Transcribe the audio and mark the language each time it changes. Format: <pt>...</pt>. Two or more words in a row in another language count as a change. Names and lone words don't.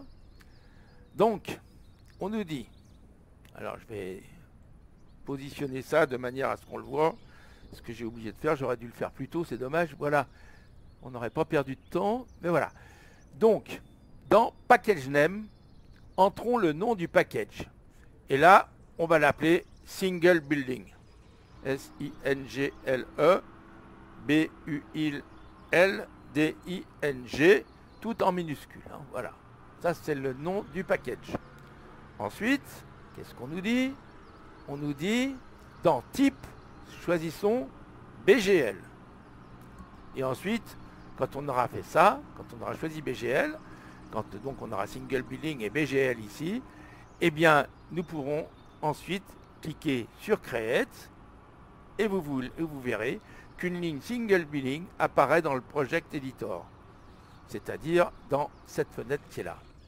<fr>Donc, on nous dit, alors je vais positionner ça de manière à ce qu'on le voit. Ce que j'ai oublié de faire, j'aurais dû le faire plus tôt, c'est dommage. Voilà, on n'aurait pas perdu de temps, mais voilà. Donc, dans Package Name, entrons le nom du package. Et là, on va l'appeler Single Building. S-I-N-G-L-E B-U-I-L-D-I-N-G, tout en minuscule. Hein, voilà, ça c'est le nom du package. Ensuite, qu'est-ce qu'on nous dit? On nous dit, dans type, choisissons BGL. Et ensuite, quand on aura fait ça, quand on aura choisi BGL, quand donc on aura Single Building et BGL ici, eh bien, nous pourrons ensuite cliquer sur Create et vous verrez qu'une ligne Single Building apparaît dans le Project Editor, c'est-à-dire dans cette fenêtre qui est là.</fr>